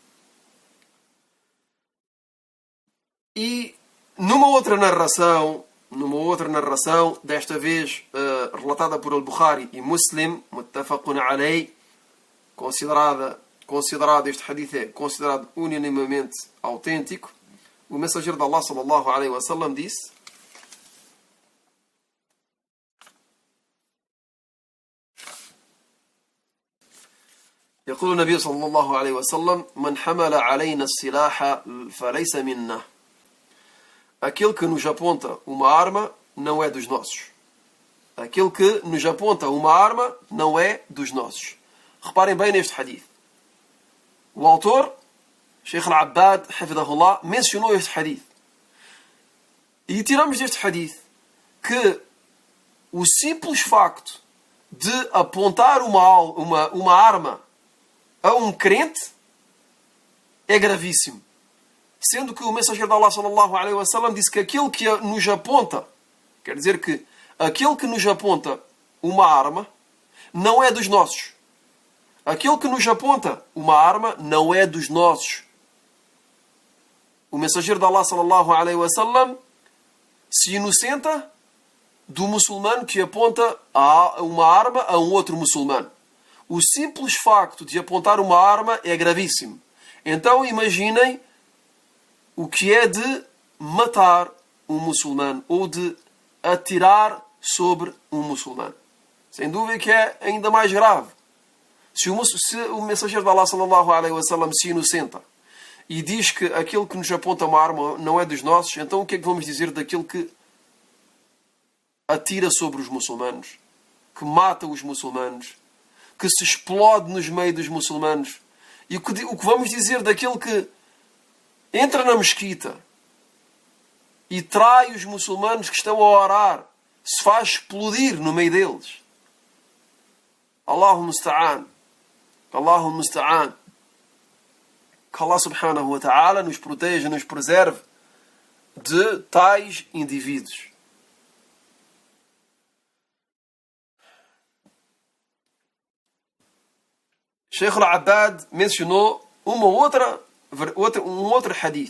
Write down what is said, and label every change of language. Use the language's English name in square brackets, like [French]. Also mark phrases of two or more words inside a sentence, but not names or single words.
[Portuguese] E numa outra narração, desta vez relatada por Al-Bukhari e Muslim, [Arabic] متفق عليه, [Portuguese] considerado este hadith é considerado unanimemente autêntico, o mensageiro de Allah [Arabic] صلى الله عليه وسلم [Portuguese] disse: [Arabic] يقول النبي صلى الله عليه وسلم: من حمل علينا السلاح فليس منا. [Portuguese] Aquele que nos aponta uma arma não é dos nossos. Aquele que nos aponta uma arma não é dos nossos. Reparem bem neste hadith. O autor, Sheikh Al-Abbad, hafidahullah, mencionou este hadith. E tiramos deste hadith que o simples facto de apontar uma arma a um crente é gravíssimo. Sendo que o mensageiro de Allah [Arabic] صلى الله عليه وسلم [Portuguese] disse que aquele que nos aponta, quer dizer que aquele que nos aponta uma arma não é dos nossos. Aquele que nos aponta uma arma não é dos nossos. O mensageiro de Allah [Arabic] صلى الله عليه وسلم [Portuguese] se inocenta do muçulmano que aponta uma arma a um outro muçulmano. O simples facto de apontar uma arma é gravíssimo. Então imaginem o que é de matar um muçulmano ou de atirar sobre um muçulmano. Sem dúvida que é ainda mais grave. Se o mensageiro de Allah [Arabic] صلى الله عليه وسلم [Portuguese] se inocenta e diz que aquele que nos aponta uma arma não é dos nossos, então o que é que vamos dizer daquele que atira sobre os muçulmanos, que mata os muçulmanos, que se explode nos meios dos muçulmanos? E o que vamos dizer daquele que entra na mesquita e trai os muçulmanos que estão a orar, se faz explodir no meio deles? [Arabic] الله المستعان. الله المستعان. [Portuguese] Que [Arabic] الله سبحانه وتعالى [Portuguese] nos proteja, nos preserve de tais indivíduos. Sheikh Al-Abbad mencionou um outro hadith.